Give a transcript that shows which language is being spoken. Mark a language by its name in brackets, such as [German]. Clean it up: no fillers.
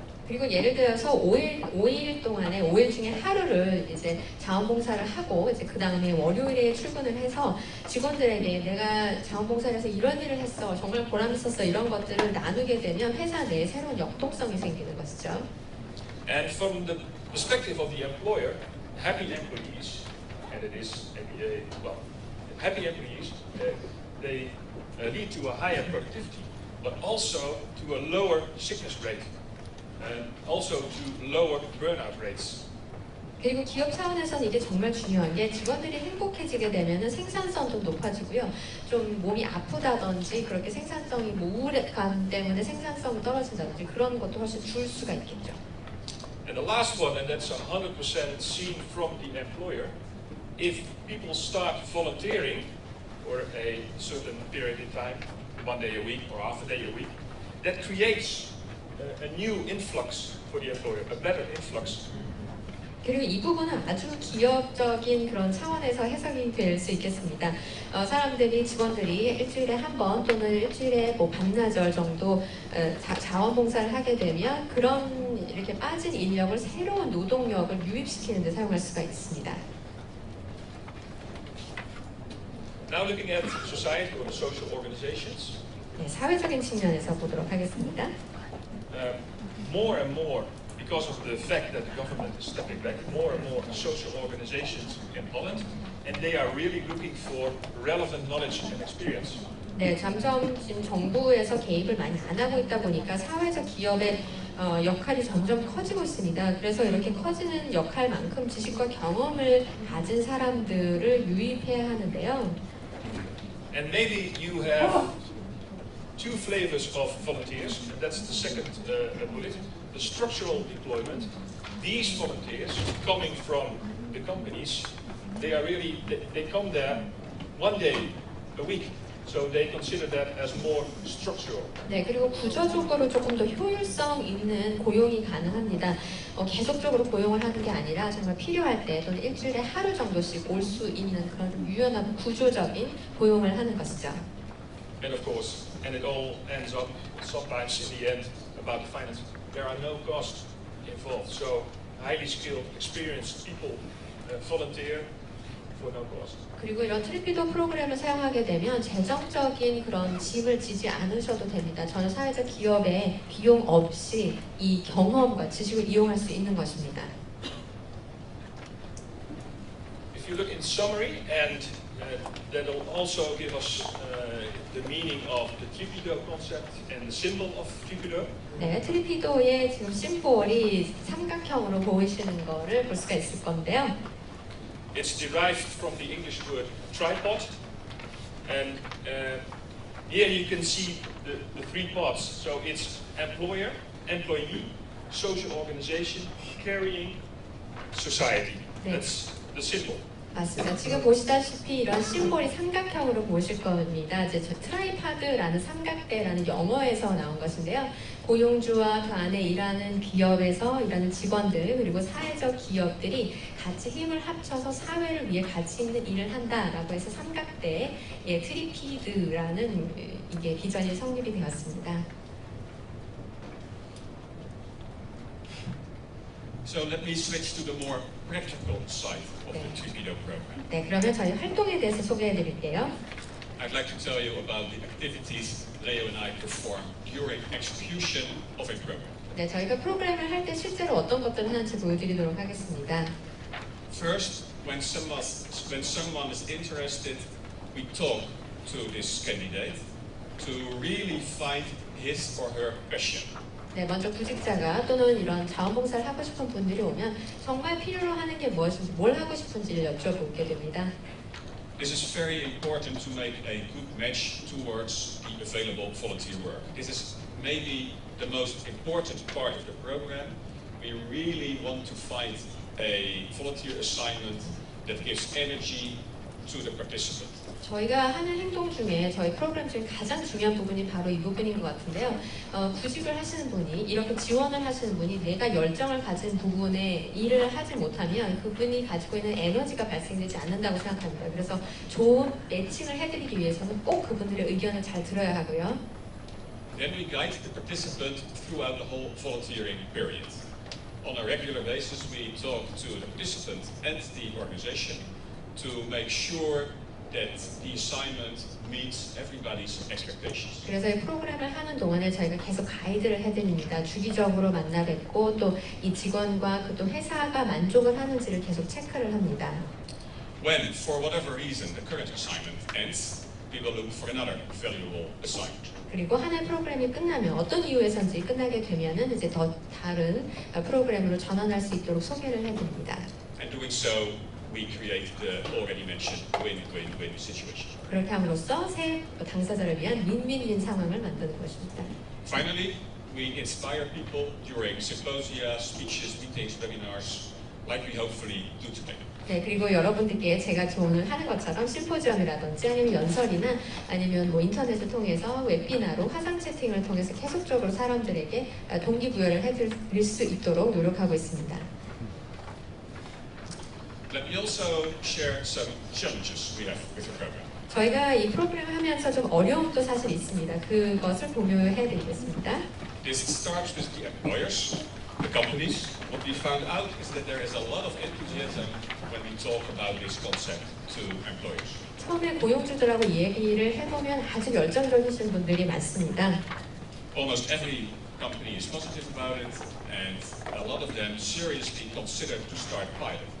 [Korean] 그리고 예를 들어서 5일 동안에 5일 중에 하루를 이제 자원봉사를 하고 이제 그 다음에 월요일에 출근을 해서 직원들에게 내가 자원봉사를 해서 이런 일을 했어, 정말 보람 있었어 이런 것들을 나누게 되면 회사 내에 새로운 역동성이 생기는 것이죠. [English] And from the perspective of the employer, happy employees, and it is well, happy employees they lead to a higher productivity, but also to a lower sickness rate, and also to lower burnout rates. [Korean] 그리고 기업 차원에서는 이게 정말 중요한 게 직원들이 행복해지게 되면 생산성도 높아지고요. 좀 몸이 아프다든지 그렇게 생산성이 우울감 때문에 생산성이 떨어진다든지 그런 것도 훨씬 줄 수가 있겠죠. [English] And the last one, and that's 100% seen from the employer, if people start volunteering for a certain period in time, 1 day a week or half a day a week, that creates a new influx for the employer, a better influx. [Korean] 그리고 이 부분은 아주 기업적인 그런 차원에서 해석이 될 수 있겠습니다. 사람들이 직원들이 일주일에 한 번 또는 일주일에 뭐 반나절 정도 자원봉사를 하게 되면 그런 이렇게 빠진 인력을 새로운 노동력을 유입시키는 데 사용할 수가 있습니다. [English] Now looking at society or the social organizations. [Korean] 네, 사회적인 측면에서 보도록 하겠습니다. [English] More and more, because of the fact that the government is stepping back, more and more social organizations in Holland, and they are really looking for relevant knowledge and experience. [Korean] 네, 점점 지금 정부에서 개입을 많이 안 하고 있다 보니까 사회적 기업의 역할이 점점 커지고 있습니다. 그래서 이렇게 커지는 역할만큼 지식과 경험을 가진 사람들을 유입해야 하는데요. [English] And maybe you have two flavors of volunteers, and that's the second bullet, the structural deployment. These volunteers coming from the companies, they come there 1 day a week. So they consider that as more structural. [Korean] 네, 그리고 구조적으로 조금 더 효율성 있는 고용이 가능합니다. 계속적으로 고용을 하는 게 아니라 정말 필요할 때 또는 일주일에 하루 정도씩 올 수 있는 그런 좀 유연하고 구조적인 고용을 하는 것이죠. [English] And of course, and it all ends up sometimes in the end about the finance. There are no costs involved. So highly skilled, experienced people volunteer for no cost. [Korean] 그리고 이런 트리피도 프로그램을 사용하게 되면 재정적인 그런 짐을 지지 않으셔도 됩니다. 전혀 사회적 기업에 비용 없이 이 경험과 지식을 이용할 수 있는 것입니다. [English] If you look in summary, and that'll also give us the meaning of the Trippido concept and the symbol of Trippido. [Korean] 네, 트리피도의 지금 심볼이 삼각형으로 보이시는 거를 볼 수가 있을 건데요. [English] It's derived from the English word tripod, and here you can see the 3 parts. So it's employer, employee, social organization, carrying society. That's the symbol. [Korean] 맞습니다. 지금 보시다시피 이런 심볼이 삼각형으로 보실 겁니다. 이제 트라이파드라는 삼각대라는 영어에서 나온 것인데요. 고용주와 그 안에 일하는 기업에서 일하는 직원들 그리고 사회적 기업들이 같이 힘을 합쳐서 사회를 위해 가치 있는 일을 한다라고 해서 삼각대에 트리피드라는 이게 비전이 성립이 되었습니다. [English] So let me switch to the more practical side of the Trippido program. [Korean] 네, 그러면 저희 활동에 대해서 소개해 드릴게요. [English] I'd like to tell you about the activities Leo and I perform during execution of a program. [Korean] 네, 저희가 프로그램을 할 때 실제로 어떤 것들을 하는지 보여드리도록 하겠습니다. [English] First, when someone is interested, we talk to this candidate to really find his or her passion. [Korean] 네, 먼저 구직자가 또는 이런 자원봉사를 하고 싶은 분들이 오면 정말 필요로 하는 게 무엇인지 뭘 하고 싶은지를 여쭤보게 됩니다. [English] This is very important to make a good match towards the available volunteer work. This is maybe the most important part of the program. We really want to find a volunteer assignment that gives energy to the participant. [Korean] 저희가 하는 행동 중에 저희 프로그램 중에 가장 중요한 부분이 바로 이 부분인 것 같은데요. 구직을 하시는 분이 이렇게 지원을 하시는 분이 내가 열정을 가진 부분에 일을 하지 못하면 그분이 가지고 있는 에너지가 발생되지 않는다고 생각합니다. 그래서 좋은 매칭을 해드리기 위해서는 꼭 그분들의 의견을 잘 들어야 하고요. [English] Then we guide the participant throughout the whole volunteering period. On a regular basis, we talk to the participant and the organization to make sure that the assignment meets everybody's expectations. [Korean] 그래서 이 프로그램을 하는 동안에 저희가 계속 가이드를 해드립니다. 주기적으로 만나 뵙고 또 이 직원과 그 또 회사가 만족을 하는지를 계속 체크를 합니다. [English] When, for whatever reason, the current assignment ends, we will look for another valuable assignment. [Korean] 그리고 하나의 프로그램이 끝나면 어떤 이유에서인지 끝나게 되면은 이제 더 다른 프로그램으로 전환할 수 있도록 소개를 해드립니다. [English] And doing so, we create the already mentioned win-win-win situation. [Korean] 그렇게 함으로써 새 당사자를 위한 윈윈윈 상황을 만드는 것입니다. [English] Finally, we inspire people during symposia, speeches, meetings, webinars, like we hopefully do today. [Korean] 네, 그리고 여러분들께 제가 오늘 하는 것처럼 심포지엄이라든지 아니면 연설이나 아니면 뭐 인터넷을 통해서 웹비나로 화상 채팅을 통해서 계속적으로 사람들에게 동기부여를 해드릴 수 있도록 노력하고 있습니다. [English] Let me also share some challenges we have with the program. [Korean] 저희가 이 프로그램을 하면서 좀 어려움도 사실 있습니다. 그것을 공유해드리겠습니다. [English] This starts with the employers, the companies. What we found out is that there is a lot of enthusiasm when we talk about this concept to employers. [Korean] 처음에 고용주들하고 얘기를 해보면 아주 열정적이신 분들이 많습니다. [English] Almost every company is positive about it, and a lot of them seriously consider to start pilot.